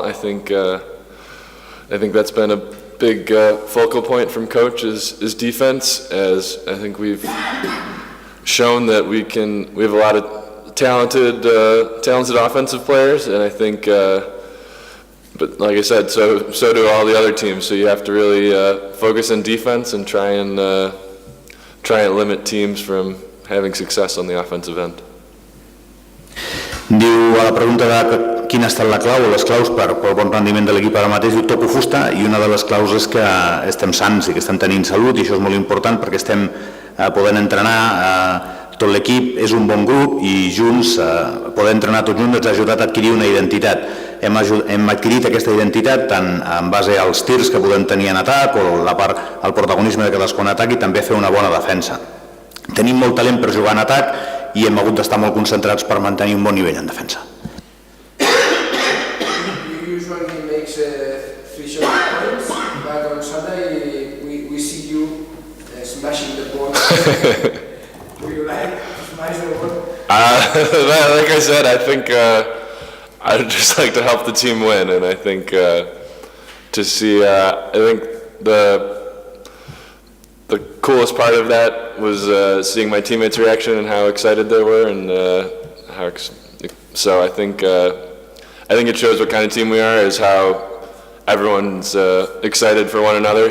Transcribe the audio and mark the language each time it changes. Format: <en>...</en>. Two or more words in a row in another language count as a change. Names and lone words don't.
<en>I think that's been a big focal point from coach is defense, as I think we've shown that we have a lot of talented offensive players, and I think but like I said, so do all the other teams, so you have to really focus on defense and try and limit teams from having success on the offensive end.</en> <ca>Diu, a la pregunta de quina ha estat la clau o les claus pel bon rendiment de l'equip ara mateix, diu toco fusta, i una de les claus és que estem sants i que estem tenint salut, i això és molt important perquè estem podent entrenar tot l'equip, és un bon grup i junts, poder entrenar tots junts ens ha ajudat a adquirir una identitat. Hem adquirit aquesta identitat tant en base als tirs que podem tenir en atac o el protagonisme de cadascun atac i també fer una bona defensa. Tenim molt talent per jugar en atac i hem hagut d'estar molt concentrats per mantenir un bon nivell en defensa.</ca> <en>You usually make 3 shot points, but on Saturday we see you smashing the ball. Do you like to smash the ball? Like I said, I think I'd just like to help the team win, and I think to see, I think the coolest part of that was seeing my teammates' reaction and how excited they were, and so I think it shows what kind of team we are, is how everyone's excited for one another.</en>